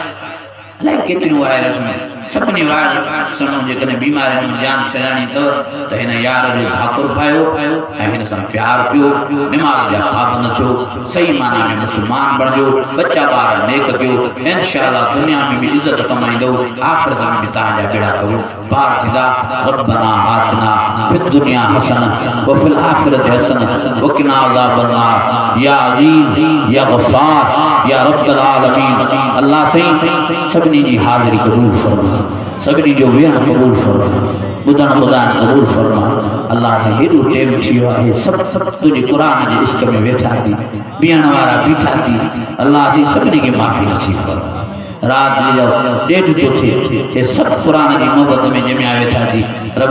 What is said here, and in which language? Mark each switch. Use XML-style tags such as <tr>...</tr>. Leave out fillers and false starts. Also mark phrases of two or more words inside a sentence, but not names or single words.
<sd>अलाए केतिरियूं वायरसूं सभिनी वायरसुनि जेकॾहिं बीमारियुनि में जान छॾाइणी अथव त हिन यार जो भाकुर पायो ऐं हिन सां प्यारु कयो निमाज़ जा पाबंद थियो सही माना में मुस्लमान बणिजो बच्चा ॿार नेक कयो इंशाअल्लाह दुनिया में बि इज़त कमाईंदो आख़िरत में बि तव्हांजा बेड़ा कयो पार थींदा</sd> <ar>ربنا آتنا في الدنيا حسنة وفي الآخرة حسنة وقنا عذاب النار يا عزيز يا غفار يا رب العالمين</ar> <sd>अल्लाह सही सभिनी जी हाज़िरी क़बूल फरमा सभिनी जो वेहण क़बूल फरमा ॿुधण ॿुधाइण क़बूल फरमा अल्लाह से हेॾो टेम थी वियो आहे सभु तुंहिंजे क़ुर जे इश्क में वेठा थी बीहण वारा बीठा थी अल्लाह जी सभिनी खे माफ़ी नसीब फरमा रात जो 1:30 थो थिए हे सभु क़ुर जी मोहबत में जमिया वेठा थी रब</sd>